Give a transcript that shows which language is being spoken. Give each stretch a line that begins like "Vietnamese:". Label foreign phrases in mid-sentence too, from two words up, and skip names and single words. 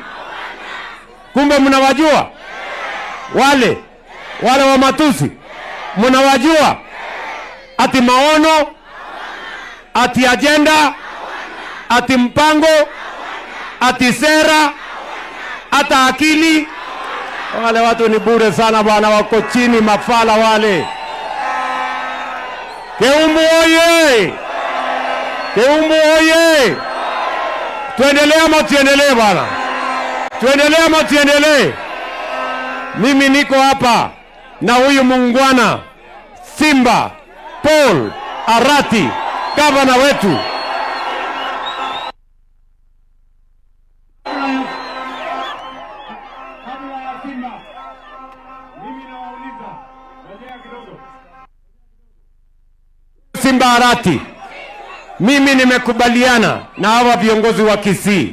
Swahili: Kumbe mnawajua wale wa matusi, mnawajua? Ati maono, ati agenda, ati mpango, ati sera, hata akili. Wale watu ni bure sana bwana, wako chini, mafala wale. Keumbu oye! Keumbu oye! Tuendelee ama tuendelee bwana? Tuendelee ama tuendelee? Mimi niko hapa na huyu muungwana Simba Paul Arati, gavana wetu. Simba Arati, mimi nimekubaliana na hawa viongozi wa Kisii.